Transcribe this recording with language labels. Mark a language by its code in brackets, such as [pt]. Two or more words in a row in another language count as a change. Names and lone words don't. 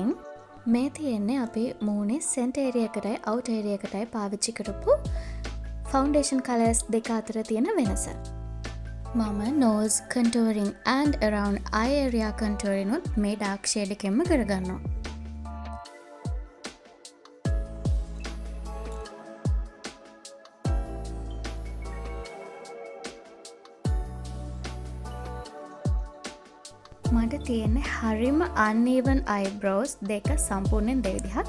[si] මේ තියෙන්නේ අපි මූණේ [en] center area [si] එකටයි [en] out area [si] එකටයි පාවිච්චි කරපු [en] foundation colors [si] දෙක අතර තියෙන වෙනස. මම [en] nose contouring and around eye area contouring [si] උත් මේ [en] dark shade [si] එකෙන්ම කරගන්නවා. මට තියෙන්නේ හරිම [en] uneven eyebrows [si] දෙක සම්පූර්ණයෙන් දෙවිදිහක්.